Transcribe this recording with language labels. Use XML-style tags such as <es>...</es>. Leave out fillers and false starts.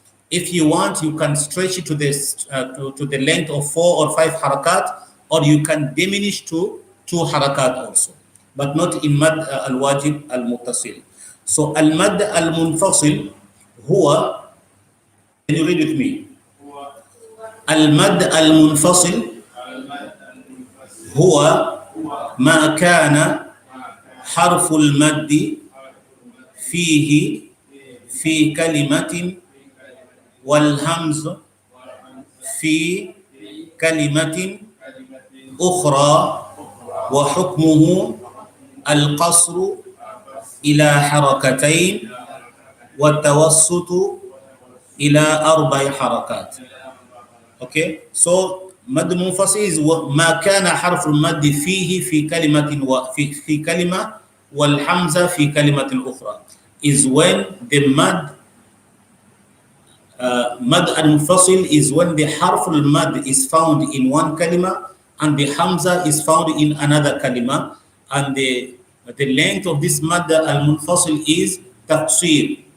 <en>If you want, you can stretch it to the length of 4 or 5 harakat, or you can diminish to 2 harakat also, but not in mad al-wajib al-muttasil. So al-mad al-munfasil huwa, can you read with me?</en> <ar>Al-mad al-munfasil huwa ma kana harful maddi fihi في كلمة والهمز في كلمة أخرى وحكمه القصر إلى حركتين والتوسط إلى 4 حركات.</ar> <en>Okay, so</en> <ar>مد منفصل is ما كان حرف المد فيه في كلمة في كلمة والحمزة في كلمة أخرى.</ar> <en>Is when the mad al-munfasil is when the harf al-mad is found in one kalima and the hamza is found in another kalima, and the length of this mad al-munfasil is taqsir.</en>